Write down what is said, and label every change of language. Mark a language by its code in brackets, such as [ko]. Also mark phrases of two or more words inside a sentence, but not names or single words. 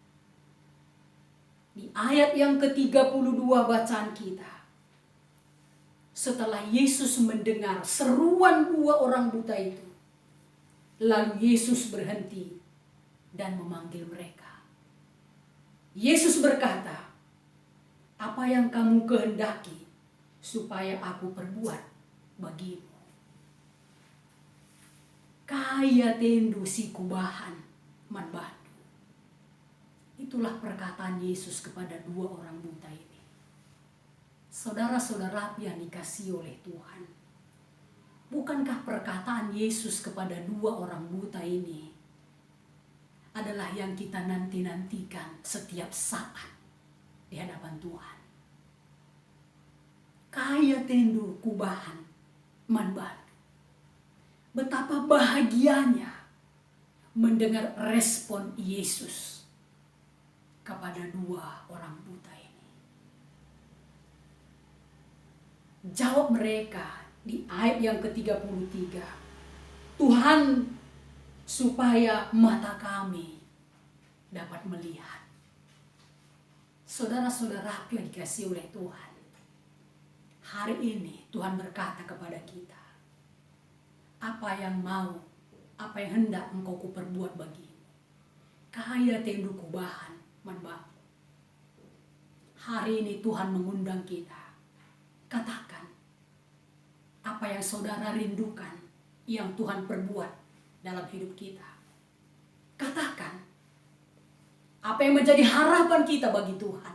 [id] Di ayat yang ke-32 bacaan kita, setelah Yesus mendengar seruan dua orang buta itu, lalu Yesus berhenti dan memanggil mereka. Yesus berkata, "Apa yang kamu kehendaki supaya aku perbuat bagimu?" [btx] Kaya tendu si kubahan manbandu. [id] Itulah perkataan Yesus kepada dua orang buta ini. Saudara-saudara yang dikasihi oleh Tuhan, bukankah perkataan Yesus kepada dua orang buta ini adalah yang kita nanti-nantikan setiap saat di hadapan Tuhan? [btx] Kaya tendu kubahan manbandu. [id] Betapa bahagianya mendengar respon Yesus kepada dua orang buta ini. Jawab mereka di ayat yang ke-33, "Tuhan, supaya mata kami dapat melihat." Saudara-saudara yang dikasihi oleh Tuhan, hari ini Tuhan berkata kepada kita, apa yang mau apa yang hendak engkau kuperbuat bagimu. [btx] Kaya tendu kubahan manbaku. [id] Hari ini Tuhan mengundang kita. Katakan apa yang saudara rindukan yang Tuhan perbuat dalam hidup kita. Katakan apa yang menjadi harapan kita bagi Tuhan.